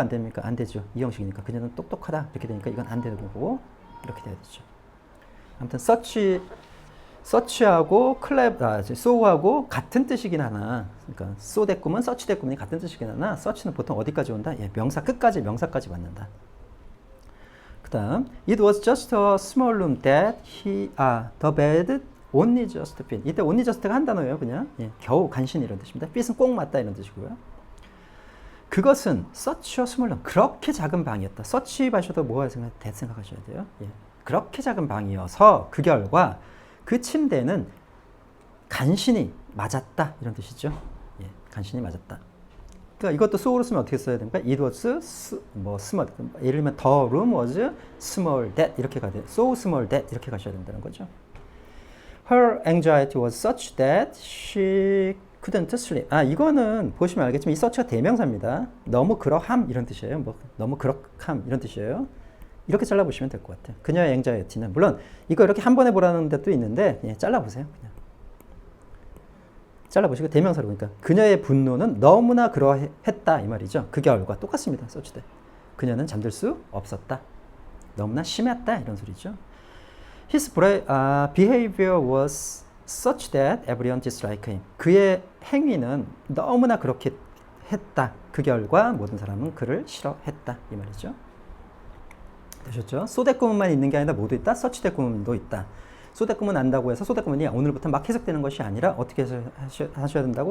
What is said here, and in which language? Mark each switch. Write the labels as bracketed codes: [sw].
[ko] 안 됩니까? 안 되죠. 이 형식이니까. 그녀는 똑똑하다. 이렇게 되니까 이건 안 되는 거고 이렇게 돼야 되죠. 아무튼 such하고 so하고 같은 뜻이긴 하나, 그러니까 so that 구문, such that 구문이 같은 뜻이긴 하나, such는 보통 어디까지 온다? 명사 끝까지, 명사까지 맞는다. [en] 그 다음 It was just a small room that the bed only just fit. [ko] 이때 only just가 한 단어예요. 그냥 예, 겨우 간신히 이런 뜻입니다. fit은 꼭 맞다 이런 뜻이고요. [en] 그것은 such a small room. [ko] 그렇게 작은 방이었다. such 하셔도 뭐가 생각하셔야 돼요. 예. 그렇게 작은 방이어서 그 결과 그 침대는 간신히 맞았다 이런 뜻이죠. 예, 간신히 맞았다. 그러니까 이것도 so로 쓰면 어떻게 써야 됩니까? [en] It was small. [ko] 예를 들면 [en] the room was small that [ko] 이렇게 가야 돼요. So small that 이렇게 가셔야 된다는 거죠. [en] Her anxiety was such that she couldn't sleep. [ko] 이거는 보시면 알겠지만 이 such가 대명사입니다. 너무 그러함 이런 뜻이에요. 너무 그렇함 이런 뜻이에요. 이렇게 잘라보시면 될 것 같아요. 그녀의 anxiety는 물론 이거 이렇게 한 번에 보라는 데도 있는데 잘라보세요. 그냥. 잘라보시고 대명사로 그러니까 그녀의 분노는 너무나 그러했다 이 말이죠. 그 결과 똑같습니다. such that. 그녀는 잠들 수 없었다. 너무나 심했다 이런 소리죠. [en] His behavior was such that everyone disliked him. [ko] 그의 행위는 너무나 그렇게 했다. 그 결과 모든 사람은 그를 싫어했다 이 말이죠. 되셨죠? so that 구문만 있는 게 아니라 모두 있다. such that 구문도 있다. so that 구문 안다고 해서 so that 구문이 오늘부터 막 해석되는 것이 아니라 어떻게 하셔야 된다고?